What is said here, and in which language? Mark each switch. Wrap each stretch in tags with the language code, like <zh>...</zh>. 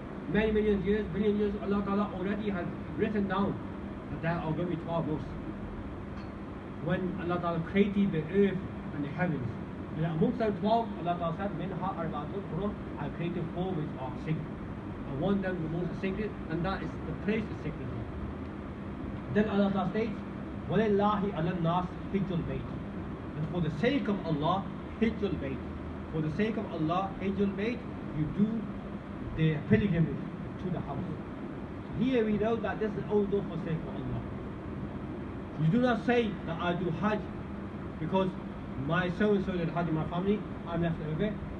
<en>Many million years, billion years, Allah Ta'ala already has written down that there are going to be 12 months. When Allah Ta'ala created the earth and the heavens. And amongst them 12, Allah Ta'ala said, Minha Arba'atun Hurum, I created 4 which are sacred. And one of them the most sacred, and that is the place is sacred.</en> <ar>Then Allah Ta'ala states, وَلِلَّهِ عَلَى النَّاسِ حِجُّ الْبَيْتِ.</ar> <en>And for the sake of Allah, حِجُّ الْبَيْتِ. For the sake of Allah, حِجُّ الْبَيْتِ, you do the pilgrimage to the house. So here we know that this is also for the sake of Allah. You do not say that I do Hajj because my so-and-so did Hajj in my family, I'm left over it.</en>